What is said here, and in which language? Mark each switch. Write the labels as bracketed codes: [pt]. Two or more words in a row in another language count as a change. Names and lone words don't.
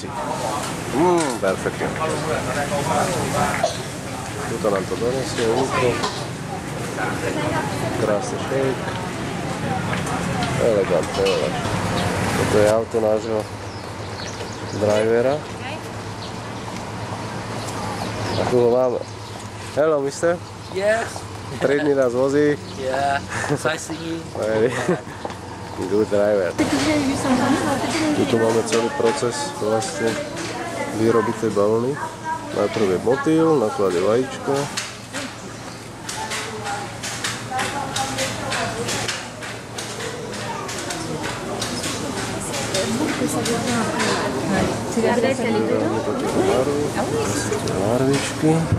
[sk] Perfektne. Tuto nám to donesie úko. Krásny šejk. Elegantné. Toto je auto nášho drivera. A tu ho máme. [en] Hello, mister. Yes. [sk] 3 dní nás vozí. [en] Yeah. Sightseeing. Good driver. [sk] Tuto máme celý proces vlastne výroby tej bavlny. Najprv je motýl, nakladie vajíčko. Larvičky.